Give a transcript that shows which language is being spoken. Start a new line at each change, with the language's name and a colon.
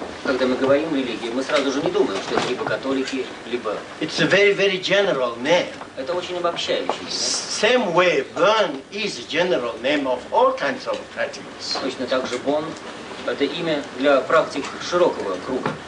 Russian: Когда мы говорим религии, мы сразу же не думаем, что это либо католики, либо...
English: It's a very general name.
Russian: Это очень обобщающий.
English: Same way, burn is a general name of all kinds of practices.
Russian: Точно так же Бон – это имя для практик широкого круга.